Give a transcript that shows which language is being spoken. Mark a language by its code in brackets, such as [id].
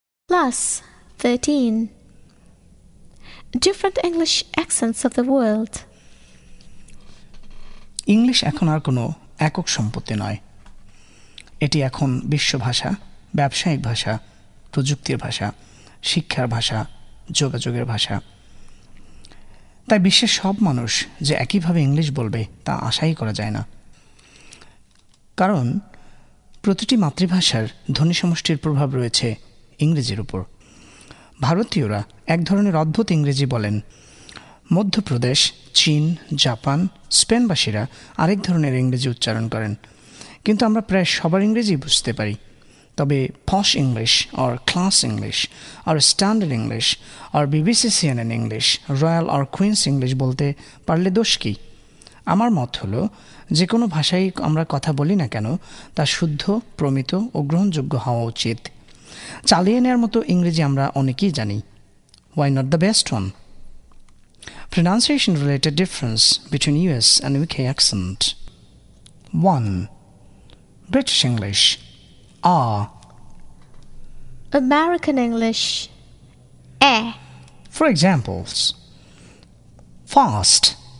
[en] Class 13. Different English accents of the world. [bn] English এখন আর কোনো একক সম্পত্তি নয়। এটি এখন বিশ্বভাষা, ব্যবসায়িক ভাষা, প্রযুক্তির ভাষা, শিক্ষার ভাষা, যোগাযোগের ভাষা। তাই বিশ্বের সব মানুষ যে একইভাবে ইংলিশ বলবে তা আশাই করা যায় না। কারণ প্রতিটি মাতৃভাষার ধ্বনি সমষ্টির প্রভাব রয়েছে ইংরেজির উপর। ভারতীয়রা এক ধরনের অদ্ভুত ইংরেজি বলেন, মধ্যপ্রদেশ, চীন, জাপান, স্পেনবাসীরা আরেক ধরনের ইংরেজি উচ্চারণ করেন। কিন্তু আমরা প্রায় সবার ইংরেজি বুঝতে পারি। তবে [en] posh English or class English or standard English or BBC CNN English, royal or Queen's English [bn] বলতে পারলে দোষ কী? আমার মত হলো, যে কোনো ভাষায় আমরা কথা বলি না কেন তা শুদ্ধ, প্রমিত ও গ্রহণযোগ্য হওয়া উচিত। চালিয়ে নেওয়ার মতো ইংরেজি আমরা অনেকেই জানি। [en] Why not the best one? Pronunciation-related difference between US and UK accent. 1. British English R. American English eh. For examples: fast,